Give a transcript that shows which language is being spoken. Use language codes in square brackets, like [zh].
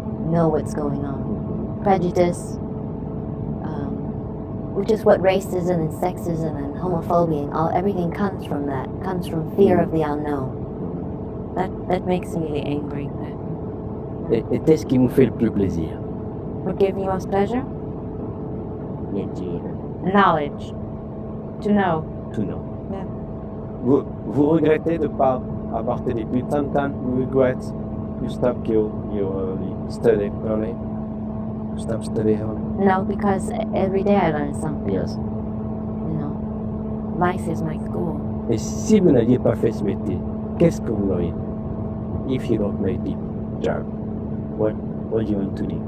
[en] know what's going on. Prejudice, which is what racism and sexism and homophobia and everything comes from. That comes from fear of the unknown. That makes me really angry. [fr] Et qu'est-ce qui vous fait le plus plaisir? [en] What gives me most pleasure? [fr] Bien dire. [en] Knowledge. To know. To know. Yeah. [fr] Vous regrettez de ne pas avoir fait d'études? [en] Sometimes you regret you stopped your study early? You stopped studying early? No, because every day I learn something. Yes. You know, life is my school. [fr] Et si vous n'aviez pas fait ce métier, qu'est-ce que vous auriez? [en] If you don't make the job, what do you want to do?